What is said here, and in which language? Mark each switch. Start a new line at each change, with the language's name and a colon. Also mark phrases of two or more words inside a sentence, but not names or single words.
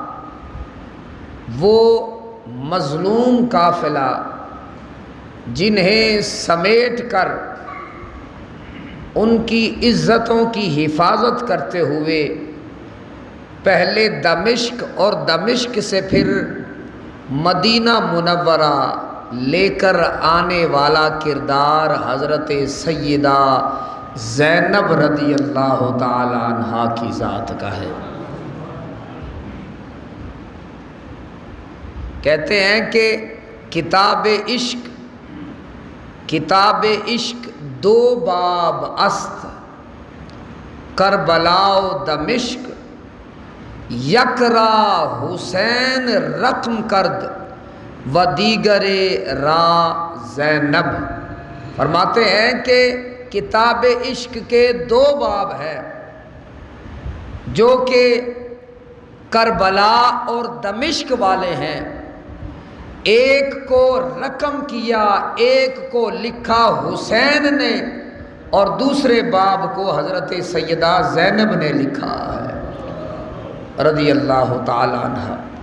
Urdu: وہ مظلوم قافلہ جنہیں سمیٹ کر ان کی عزتوں کی حفاظت کرتے ہوئے پہلے دمشق اور دمشق سے پھر مدینہ منورہ لے کر آنے والا کردار حضرت سیدہ زینب
Arabic: رضی اللہ تعالی عنہا
Urdu: کی ذات کا ہے۔ کہتے ہیں کہ
Persian: کتاب عشق 2 باب است، کربلا و دمشق یکرا حسین رقم کرد و دیگر را زینب۔
Urdu: فرماتے ہیں کہ کتاب عشق کے 2 باب ہیں جو کہ کربلا اور دمشق والے ہیں، ایک کو رقم کیا، ایک کو لکھا حسین نے اور دوسرے باب کو حضرت سیدہ زینب نے لکھا ہے
Arabic: رضی اللہ تعالی عنہ۔